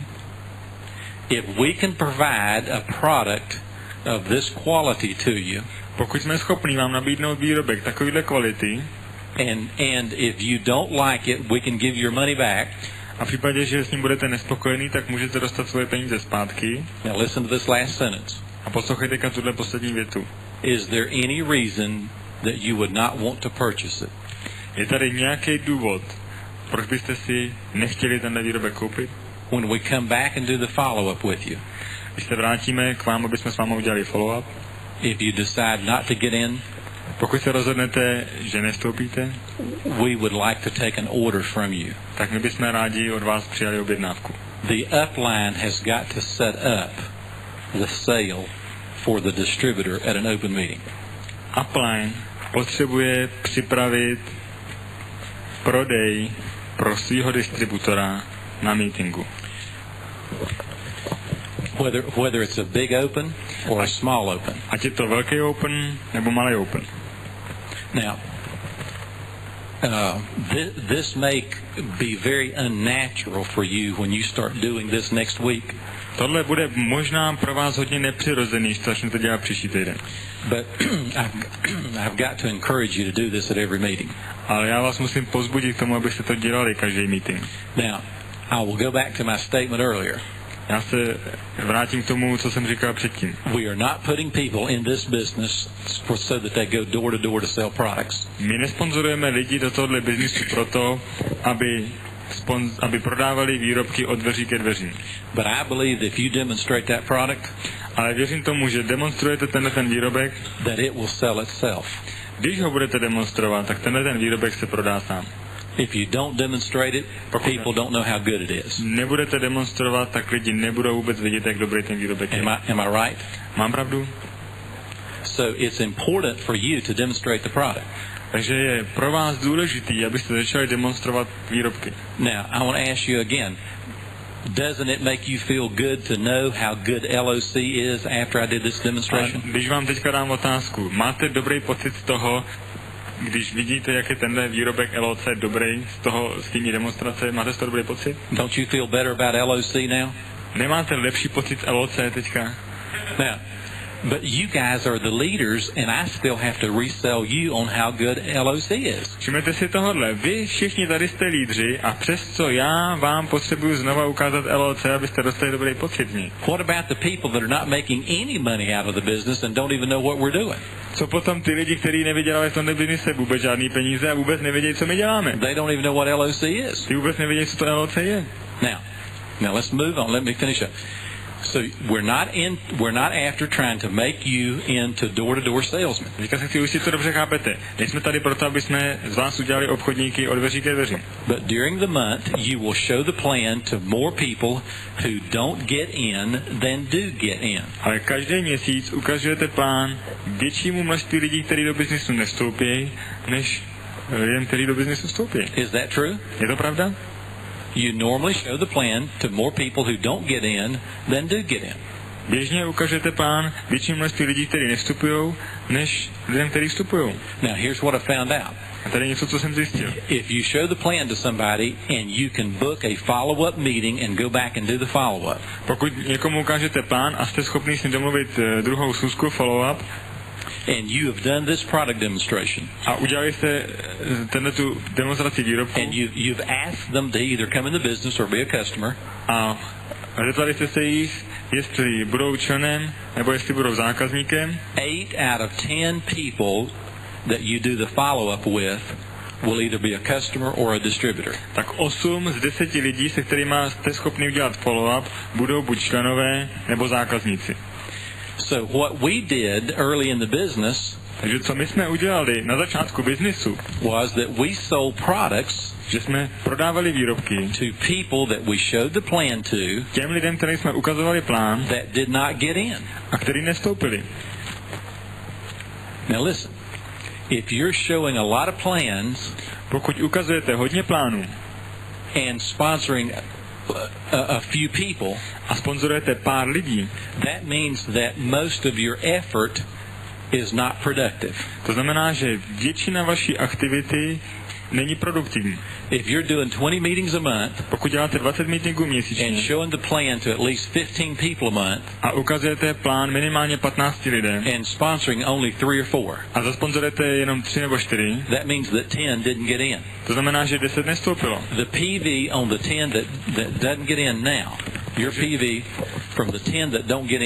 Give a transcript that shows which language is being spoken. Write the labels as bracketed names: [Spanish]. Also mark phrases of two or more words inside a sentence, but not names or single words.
[English] If we can provide a product of this quality to you, [Czech] pokud jsme schopni vám nabídnout výrobek takovéhle kvality, [English] and if you don't like it, we can give your money back. [Czech] A v případě, že s ním budete nespokojení, tak můžete dostat svoje peníze zpátky. [English] Now listen to this last sentence. [Czech] A poslouchejte teďka tuhle poslední větu. [English] Is there any reason that you would not want to purchase it? [Czech] Je tady nějaký důvod, proč byste si nechtěli tenhle výrobek koupit? [English] When we come back and do the follow-up with you, [Czech] když se vrátíme k vám, aby jsme s vámi udělali follow-up, [English] if you decide not to get in, [Czech] pokud se rozhodnete, že nestoupíte, [English] we would like to take an order from you. [Czech] Tak my bychom rádi od vás přijali objednávku. [English] The upline has got to set up the sale for the distributor at an open meeting. [Czech] Upline potřebuje připravit prodej pro svého distributora na meetingu. [English] Whether it's a big open or a small open. [Czech] Ať je to velký open nebo malý open. [English] Now, this may be very unnatural for you when you start doing this next week. [Czech] Tohle bude možná pro vás hodně nepřirozený, když to začnete dělat příští týden. [English] But I've got to encourage you to do this at every meeting. [Czech] Ale já vás musím povzbudit k tomu, abyste to dělali každý meeting. [English] Now, I will go back to my statement earlier. [Czech] Já se vrátím k tomu, co jsem říkal předtím. [English] We are not putting people in this business so that they go door to door to sell products. [Czech] My nesponzorujeme lidi do tohoto biznisu proto, aby prodávali výrobky od dveří ke dveřím. [English] But I believe if you demonstrate that product, [Czech] ale věřím tomu, že demonstrujete ten výrobek, [English] that it will sell itself. [Czech] Když ho budete demonstrovat, tak ten výrobek se prodá sám. [English] If you don't demonstrate it, people don't know how good it is. [Czech] Nebudete demonstrovat, tak lidi nebudou vůbec vidět, jak dobrý ten výrobek je. [English] Am I right? [Czech] Mám pravdu? [English] So it's important for you to demonstrate the product. [Czech] Takže je pro vás důležitý, abyste začali demonstrovat výrobky. [English] Now, I want to ask you again. Doesn't it make you feel good to know how good LOC is after I did this demonstration? [Czech] A když vám teďka dám otázku, máte dobrý pocit z toho, když vidíte, jak je tenhle výrobek LOC dobrý z té demonstrace, máte z toho dobrý pocit? [English] Don't you feel better about LOC now? [Czech] Nemáte lepší pocit z LOC teďka? [English] Now, but you guys are the leaders and I still have to resell you on how good LOC is. [Czech] Všimněte si tohle. Vy všichni tady jste lídři a přesto já vám potřebuju znova ukázat LOC, abyste dostali dobrý pocit z ní. [English] What about the people that are not making any money out of the business and don't even know what we're doing? [Czech] Co potom ty lidi, kteří nevydělali v tomto biznise vůbec žádný peníze a vůbec nevědějí, co my děláme? [English] They don't even know what LOC is. [Czech] Ty vůbec nevědějí, co to LOC je. [English] Now let's move on. Let me finish up. So we're not after trying to make you into door-to-door salesmen. [Czech] Teďka se chci ujistit, co dobře chápete. Nejsme tady proto, aby jsme z vás udělali obchodníky od dveří ke dveřím. [English] But during the month, you will show the plan to more people who don't get in than do get in. [Czech] Ale každý měsíc ukazujete plán většímu množství lidí, kteří do biznisu nevstoupí, než lidem, kteří do biznisu vstoupí. [English] Is that true? [Czech] Je to pravda? [English] You normally show the plan to more people who don't get in than do get in. [Czech] Běžně ukážete plán většímu množství lidí, kteří nevstupují, než lidem, kteří vstupují. [English] Now here's what I found out. [Czech] A tady něco, co jsem zjistil. [English] If you show the plan to somebody and you can book a follow-up meeting and go back and do the follow-up. [Czech] Pokud někomu ukážete plán a jste schopný s ním domluvit druhou schůzku follow-up, [English] and you have done this product demonstration. [Czech] A udělali jste tu demonstraci výrobku. [English] And you've asked them to either come in the business or be a customer. [Czech] A zeptali jste se jich, jestli budou členem, nebo jestli budou zákazníkem. [English] 8 out of 10 people that you do the follow-up with will either be a customer or a distributor. [Czech] Tak 8 z 10 lidí, se kterými jste schopni udělat follow-up, budou buď členové, nebo zákazníci. [English] So what we did early in the business, [Czech] takže co my jsme udělali na začátku biznisu, [English] was that we sold products, [Czech] že jsme prodávali výrobky [English] to people that we showed the plan to, [Czech] těm lidem, kterým jsme ukazovali plán, [English] that did not get in. [Czech] A kteří nevstoupili. [English] Now listen, if you're showing a lot of plans, [Czech] pokud ukazujete hodně plánů, [English] and sponsoring a few people, [Czech] a sponzorujete pár lidí, [English] that means that most of your effort is not productive. [Czech] To znamená, že většina vaší aktivity není produktivní. [English] If you're doing 20 meetings a month, [Czech] pokud děláte 20 meetingů měsíčně, [English] and showing the plan to at least 15 people a month, [Czech] a ukazujete plán minimálně 15 lidem, [English] and sponsoring only 3 or 4, [Czech] a zasponzorujete jenom 3 nebo 4, [English] that means that 10 didn't get in. [Czech] To znamená, že 10 nestoupilo. [English] The PV on the 10 that doesn't get in now, your PV from the 10 that don't get in,